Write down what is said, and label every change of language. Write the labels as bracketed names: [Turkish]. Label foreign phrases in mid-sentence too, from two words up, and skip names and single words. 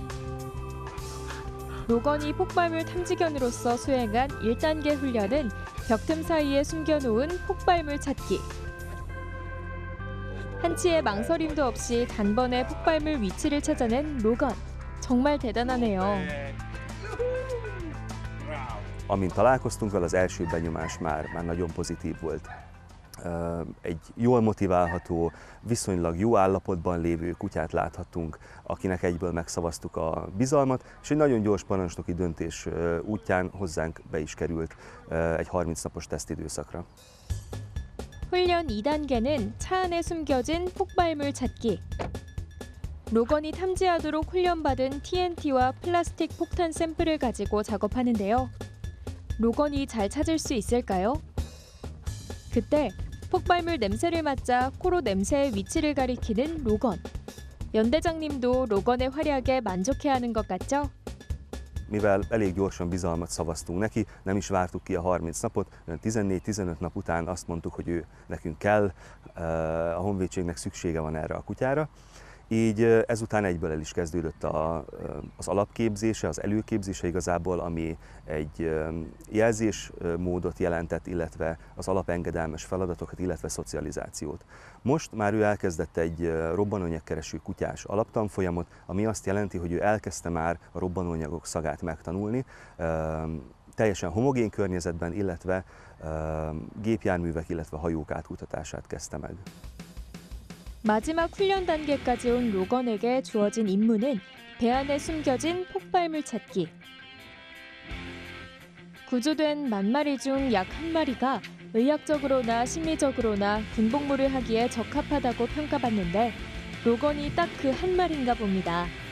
[Korean] 로건이 폭발물 탐지견으로서 수행한 1단계 훈련은 벽틈 사이에 숨겨놓은 폭발물 찾기. 한치의 망설임도 없이 단번에 폭발물 위치를 찾아낸 로건. 정말 대단하네요. [Hungarian] Amint találkoztunk vele, az első benyomás már nagyon pozitív volt. Egy jól motiválható, viszonylag jó állapotban lévő kutyát láthattunk, akinek egyből megszavaztuk a bizalmat, és egy nagyon gyors parancsnoki döntés útján hozzánk be is került egy 30 napos tesztidőszakra. [Korean] 훈련 2단계는 차 안에 숨겨진 폭발물 찾기. 로건이 탐지하도록 훈련받은 TNT와 플라스틱 폭탄 샘플을 가지고 작업하는데요. 로건이 잘 찾을 수 있을까요? 그때 폭발물 냄새를 맡자 코로 냄새의 위치를 가리키는 로건. 연대장님도 로건의 활약에 만족해하는 것 같죠? [Hungarian] Mivel elég gyorsan bizalmat szavaztunk neki, nem is vártuk ki a 30 napot, 14-15 nap után azt mondtuk, hogy ő nekünk kell, a honvédségnek szüksége van erre a kutyára. Így ezután egyből el is kezdődött az alapképzése, az előképzése igazából, ami egy jelzésmódot jelentett, illetve az alapengedelmes feladatokat, illetve szocializációt. Most már ő elkezdett egy robbanóanyagkereső kutyás alaptanfolyamot, ami azt jelenti, hogy ő elkezdte már a robbanóanyagok szagát megtanulni, teljesen homogén környezetben, illetve gépjárművek, illetve hajók átkutatását kezdte meg. [Korean] 마지막 훈련 단계까지 온 로건에게 주어진 임무는 배 안에 숨겨진 폭발물 찾기. 구조된 10,000마리 중 약 1마리가 의학적으로나 심리적으로나 군복무를 하기에 적합하다고 평가받는데 로건이 딱 그 1마리인가 봅니다.